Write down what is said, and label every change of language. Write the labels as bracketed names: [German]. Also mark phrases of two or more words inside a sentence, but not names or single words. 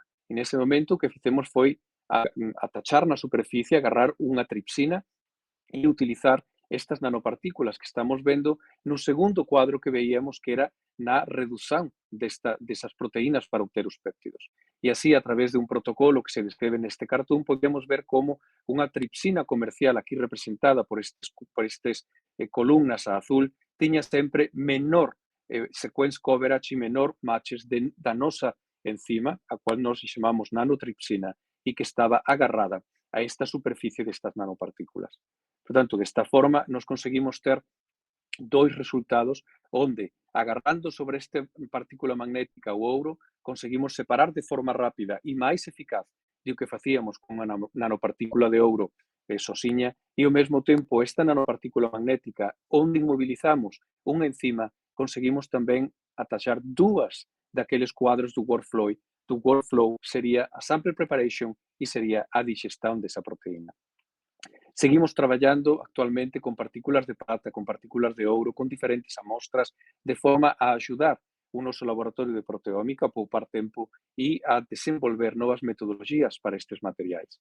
[Galician] E nese momento o que fixemos foi atachar na superficie, agarrar unha tripsina e utilizar estas nanopartículas que estamos vendo no segundo cuadro que veíamos que era na reducción desas proteínas para obter os péptidos. E así, a través de un protocolo que se describe neste cartón, podemos ver como unha tripsina comercial aquí representada por estes columnas a azul tiña sempre menor [English] sequence coverage [Galician] e menor matches da nosa enzima, a cual nos chamamos nanotripsina, e que estaba agarrada a esta superficie destas nanopartículas. Por tanto, desta forma, nos conseguimos ter dois resultados onde, agarrando sobre esta partícula magnética o ouro, conseguimos separar de forma rápida e máis eficaz do que facíamos con unha nanopartícula de ouro sosiña e, ao mesmo tempo, esta nanopartícula magnética onde inmobilizamos unha enzima, conseguimos tamén ataxar dúas daqueles cuadros do workflow. Do workflow sería a [English] sample preparation [Galician] e sería a digestão desa proteína. Seguimos traballando actualmente con partículas de prata, con partículas de ouro, con diferentes amostras, de forma a axudar o noso laboratorio de proteómica a poupar tempo e a desenvolver novas metodoloxías para estes materiais.